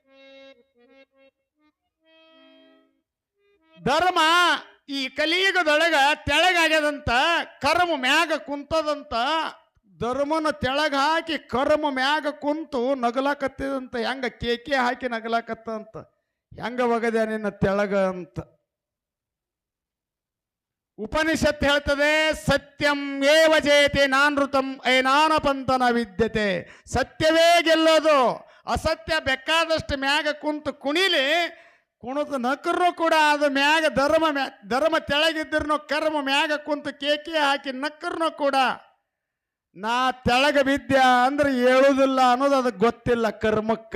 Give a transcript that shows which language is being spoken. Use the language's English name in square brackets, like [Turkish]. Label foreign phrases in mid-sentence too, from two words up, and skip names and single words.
[Kannada] ಧರ್ಮ ಈ ಕಲಿಯುಗದೊಳಗ ತೆಳಗಾಗ್ಯದಂತ, ಕರ್ಮ ಮ್ಯಾಗ ಕುಂತದಂತ. ಧರ್ಮನ ತೆಳಗ ಹಾಕಿ ಕರ್ಮ ಮ್ಯಾಗ ಕುಂತು ನಗಲಾಕತ್ತಿದಂತ. ಹೆಂಗ ಕೇಕೆ ಹಾಕಿ ನಗಲಾಕತ್ತಂತ. ಹೆಂಗ ಒಗದ್ಯ ನಿನ್ನ ತೆಳಗ ಅಂತ. ಉಪನಿಷತ್ ಹೇಳ್ತದೆ, [Sanskrit] ಸತ್ಯಂ ಏವ ಜಯತೆ ನಾನೃತಂ ಐನಾನಪಂತನ ವಿದ್ಯತೆ. [Kannada] ಸತ್ಯವೇ ಗೆಲ್ಲೋದು. ಅಸತ್ಯ ಬೇಕಾದಷ್ಟು ಮ್ಯಾಗ ಕುಂತು ಕುಣಿಲಿ, ಕುಣಿದು ನಕರು ಕೂಡ ಅದು ಮ್ಯಾಗ ಧರ್ಮ ತೆಳಗಿದ್ರು ಕರ್ಮ ಮ್ಯಾಗ ಕುಂತು ಕೇಕೆ ಹಾಕಿ ನಕ್ಕರ್ನು ಕೂಡ ನಾ ತೆಳಗ ಬಿದ್ಯಾ ಅಂದ್ರೆ ಹೇಳುವುದಿಲ್ಲ ಅನ್ನೋದು ಅದಕ್ಕೆ ಗೊತ್ತಿಲ್ಲ ಕರ್ಮಕ್ಕ.